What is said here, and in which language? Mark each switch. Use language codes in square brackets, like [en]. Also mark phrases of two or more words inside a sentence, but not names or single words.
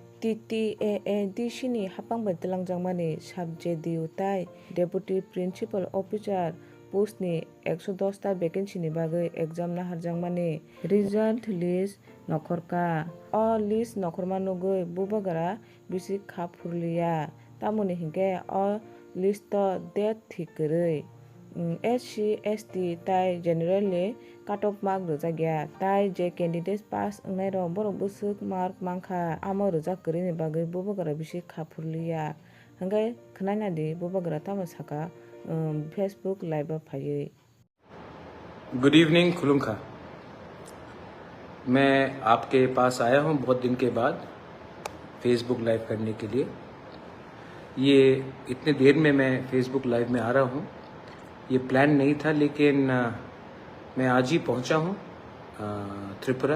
[trp] TTAADC ni hapangbai talangjangmani subjediu tai [en] Deputy Principal Officer post [trp] ni 110 ta vacancy ni bagui exam na harjangmani result list nokhorka o list nokhorma nugui bubagara bisi khap furliya tamoni hingke o list o date thik kwrui SC ST tai generally [en] cut off mark [trp] rwjakya tai je candidate pass wngnai rok borok bwsuk mark mangkha amo rwjak kwrui ni bagui bubagara bisi khap furliya hingke khwnai di bubagara tamo saka [en] Facebook live [trp] phaiui। [en] good evening खुलुमखा। [hi] मैं आपके पास आया हूं बहुत दिन के बाद [en] Facebook live [hi] करने के लिए। ये इतने देर में मैं [en] Facebook live [hi] में आ रहा हूं, ये प्लान नहीं था, लेकिन मैं आज ही पहुंचा हूं त्रिपुरा।